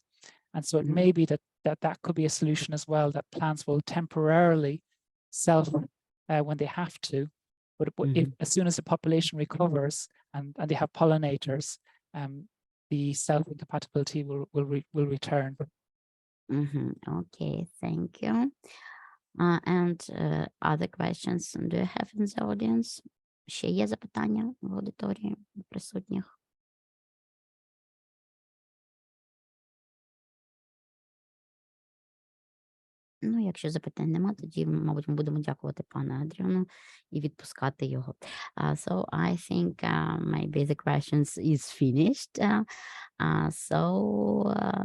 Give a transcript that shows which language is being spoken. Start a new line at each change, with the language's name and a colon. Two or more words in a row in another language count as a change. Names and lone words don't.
English: And so it may be that could be a solution as well, that plants will temporarily self when they have to, but if, as soon as the population recovers and they have pollinators, the self-incompatibility will return. Okay, thank you. And other questions do you have in the audience?
Ukrainian: Ще є запитання в аудиторії присутніх? Ну, якщо запитань нема, тоді, мабуть, ми будемо дякувати пану Адріану і відпускати його.
English: So I think maybe the questions is finished. So